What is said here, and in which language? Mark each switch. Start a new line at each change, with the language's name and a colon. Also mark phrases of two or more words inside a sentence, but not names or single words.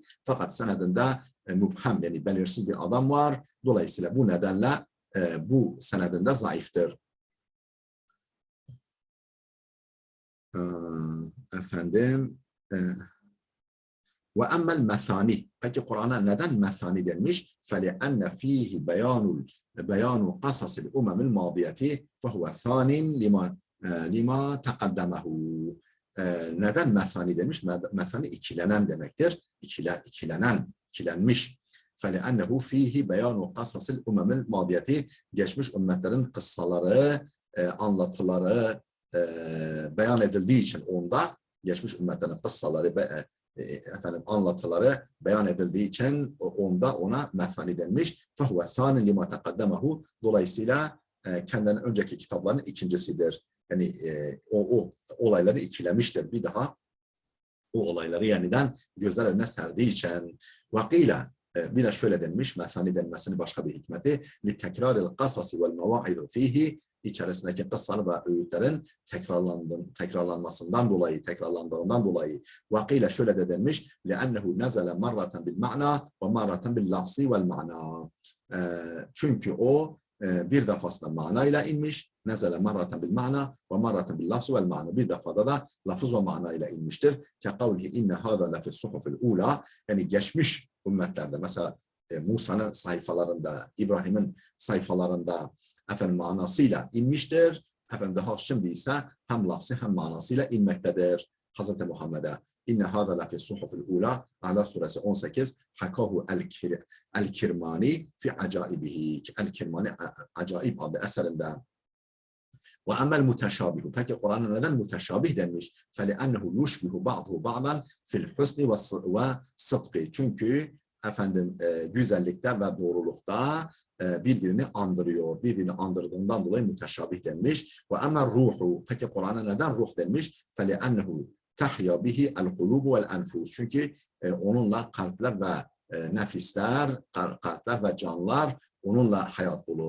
Turkish: Fakat senedinde mubham, yani belirsiz bir adam var. Dolayısıyla bu nedenle bu senedinde zayıftır.
Arabic: Efendim وأما المثاني.
Turkish: Peki Kur'an'a neden mesani denmiş?
Arabic: فَلِأَنَّ ف۪يهِ بَيَانُ قَصَصِ الْاُمَمِ الْمَاضِيَةِ فَهُوَ ثَانٍ لِمَا تَقَدَّمَهُ.
Turkish: Neden mesani demiş? Mesani ikilenen demektir. İkilenmiş.
Arabic: فَلِأَنَّهُ ف۪يهِ بَيَانُ قَصَصِ الْاُمَمِ الْمَاضِيَةِ.
Turkish: Geçmiş ümmetlerin kıssaları, anlatıları beyan edildiği için onda, geçmiş ümmetlerin kıssaları, anlatıları beyan edildiği için onda ona mesani denmiş.
Arabic: فَهُوَ ثَانٍ لِمَا تَقَدَّمَهُ.
Turkish: Dolayısıyla kendinden önceki kitapların ikincisidir. Yani o olayları ikilemiştir. Bir daha o olayları yeniden gözler önüne serdiği için. Vakıyla bir de şöyle denmiş, mesani denmesinin başka bir hikmeti
Arabic: لِتَكْرَارِ الْقَصَصِ وَالْمَوَاعِذُ ف۪يهِ.
Turkish: İçerisindeki kıssalar ve öğütlerin tekrarlandığından dolayı. Vakıyla şöyle de denmiş
Arabic: لِأَنَّهُ نَزَلَ مَرَّةً بِالْمَعْنَى وَمَرَّةً بِاللَّفْزِ وَالْمَعْنَى.
Turkish: Çünkü o bir defasında manayla inmiş.
Arabic: نزل مرة بالمعنى ومرة باللفظ والمعنى.
Turkish: Bir defada da lafız ve manayla inmiştir.
Arabic: كقوله إن هذا لفي الصحف الأولى.
Turkish: Yani geçmiş ümmetlerde, mesela Musa'nın sayfalarında, İbrahim'in sayfalarında manasıyla inmiştir. Daha şimdi ise hem lafzı hem manasıyla inmektedir.
Arabic: Hazreti Muhammed'e إن هذا لفي الصحف الأولى,
Turkish: Ala suresi
Arabic: 18, حكاه الكرماني في عجائبه.
Turkish: El-Kirmani Acaib adlı eserinde.
Arabic: وأما المتشابه.
Turkish: Peki Kur'an'a neden muteşabih denmiş?
Arabic: فَلِأَنَّهُ يُشْبِهُ بَعْضُهُ بَعْضًا فِي الْحُسْنِ وَالصِّدْقِ.
Turkish: Çünkü güzellikte ve doğrulukta birbirini andırıyor. Birbirini andırdığından dolayı muteşabih denmiş.
Arabic: وأما الروح.
Turkish: Peki Kur'an'a neden ruh denmiş?
Arabic: فَلِأَنَّهُ تحيا به القلوب والأنفس.
Turkish: Çünkü onunla kalpler ve nefisler, kalpler ve canlar onunla hayat bulur.